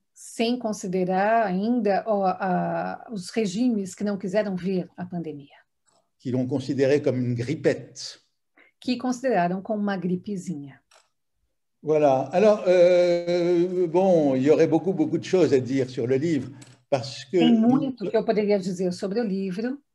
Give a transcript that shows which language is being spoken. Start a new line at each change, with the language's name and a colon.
Portuguese: Sem considerar ainda os regimes que não quiseram ver a pandemia.
French: Qui l'ont considérée comme une grippette.
Portuguese: Que consideraram como uma gripezinha.
French: Voilà. Alors, bon, il y aurait beaucoup de choses à dire sur le livre, parce que...
Portuguese: Tem muito que eu poderia dizer sobre o livro.